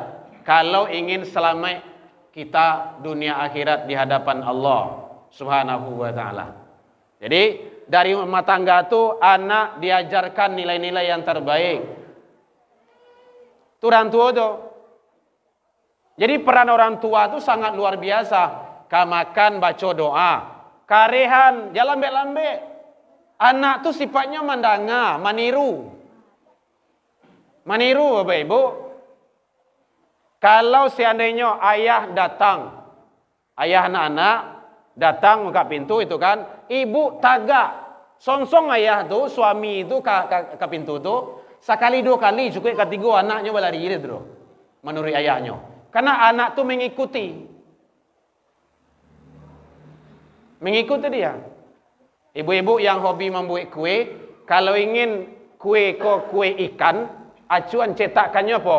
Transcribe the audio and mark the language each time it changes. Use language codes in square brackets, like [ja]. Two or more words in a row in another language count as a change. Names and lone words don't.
[id] Kalau ingin selamat kita dunia akhirat di hadapan [ar] الله سبحانه وتعالى. [id] Jadi dari rumah tangga itu anak diajarkan nilai-nilai yang terbaik. Itu orang tua tuh. Jadi peran orang tua itu sangat luar biasa. [min] Kamakan baca doa, karehan jalan lambe-lambe. Anak tuh sifatnya mandanga, maniru. [id] Maniru Bapak Ibu. Kalau seandainya ayah datang, ayah anak-anak datang buka pintu itu kan, ibu tagak, songsong ayah tuh, suami itu ke pintu tuh, sekali dua kali cukup ketiga anaknya berlari itu, menurut ayahnya. Karena anak tuh mengikuti dia. Ibu-ibu yang hobi membuat kue, kalau ingin kue ikan, acuan cetakannya apa?